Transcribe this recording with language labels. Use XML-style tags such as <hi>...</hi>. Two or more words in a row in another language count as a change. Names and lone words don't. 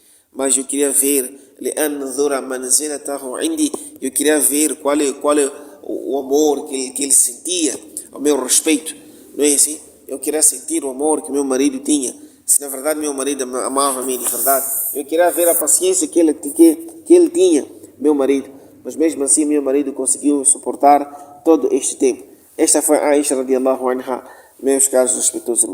<pt>Mas eu queria ver, eu queria ver qual é o amor que ele sentia ao meu respeito. Não é assim? Eu queria sentir o amor que meu marido tinha. Se na verdade meu marido amava-me de verdade. Eu queria ver a paciência que ele tinha, meu marido. Mas mesmo assim meu marido conseguiu suportar todo este tempo. Esta foi a Aisha</pt> <ar>رضي الله عنها,</ar> <pt>meus caros respeitosos irmãos.</pt>